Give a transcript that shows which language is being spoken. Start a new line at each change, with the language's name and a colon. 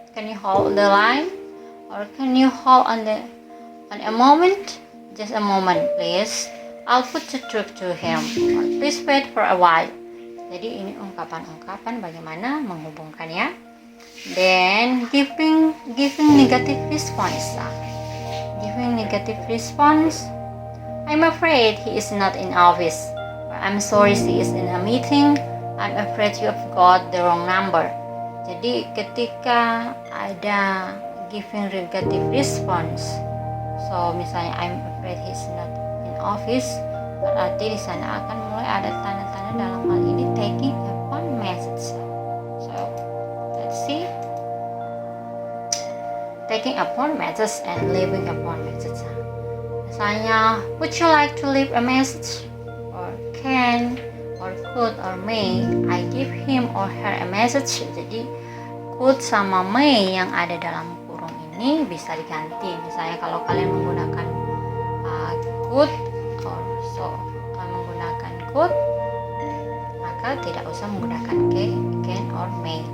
English: Can you hold the line? Or can you hold on a moment? Just a moment, please. I'll put you through to him. Or please wait for a while.
Indonesian: Jadi ini ungkapan-ungkapan bagaimana menghubungkannya.
English: Then giving negative response. Giving negative response. I'm afraid he is not in office. Or I'm sorry he is in a meeting. I'm afraid you have got the wrong number.
Indonesian: Jadi ketika ada
English: giving negative response,
Indonesian: so misalnya
English: I'm afraid he is not in office,
Indonesian: berarti di sana akan mulai ada tanda-tanda dalam hal ini taking upon message.
English: So let's see, taking upon message and leaving upon message.
Indonesian: Misalnya,
English: would you like to leave a message, or can, or could, or may I give him or her a message.
Indonesian: Jadi could sama may yang ada dalam kurung ini bisa diganti. Misalnya kalau kalian menggunakan could or so menggunakan could, maka tidak usah menggunakan can or may.